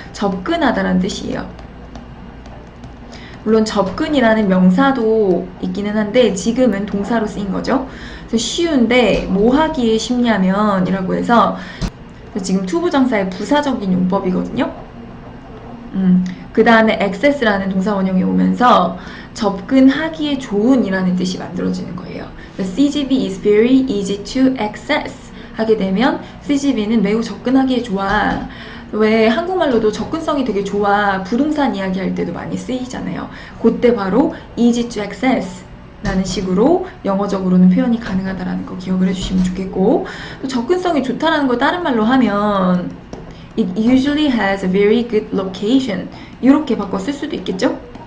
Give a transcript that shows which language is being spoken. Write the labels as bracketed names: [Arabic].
[Korean] 접근하다라는 뜻이에요. 물론 접근이라는 명사도 있기는 한데 지금은 동사로 쓰인 거죠. 그래서 쉬운데 뭐 하기에 쉽냐면 이라고 해서 지금 투부정사의 부사적인 용법이거든요. 그 다음에 access라는 동사 원형이 오면서 접근하기에 좋은 이라는 뜻이 만들어지는 거예요. [English] CGV is very easy to access [Korean] 하게 되면 CGV는 매우 접근하기에 좋아. 왜 한국말로도 접근성이 되게 좋아 부동산 이야기할 때도 많이 쓰이잖아요. 그때 바로 [English] easy to access [Korean] 라는 식으로 영어적으로는 표현이 가능하다라는 거 기억을 해주시면 좋겠고 또 접근성이 좋다라는 거 다른 말로 하면 [English] It usually has a very good location [Korean] 이렇게 바꿔 쓸 수도 있겠죠?